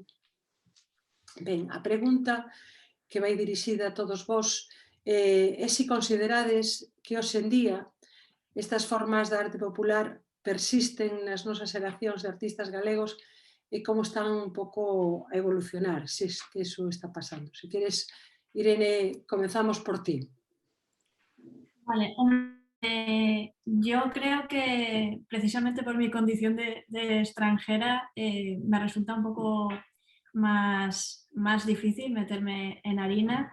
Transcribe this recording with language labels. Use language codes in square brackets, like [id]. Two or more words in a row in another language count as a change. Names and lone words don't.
[gl] Ben, a pregunta que vai dirixida a todos vós é se considerades que hoxe en día estas formas da arte popular persisten nas nosas xeracións de artistas galegos e como están un pouco a evolucionar, se [es] es que eso está pasando. [gl] Se queres, Irene, comenzamos por ti. [es] Vale, yo creo que precisamente por mi condición de extranjera me resulta un poco más difícil meterme en harina.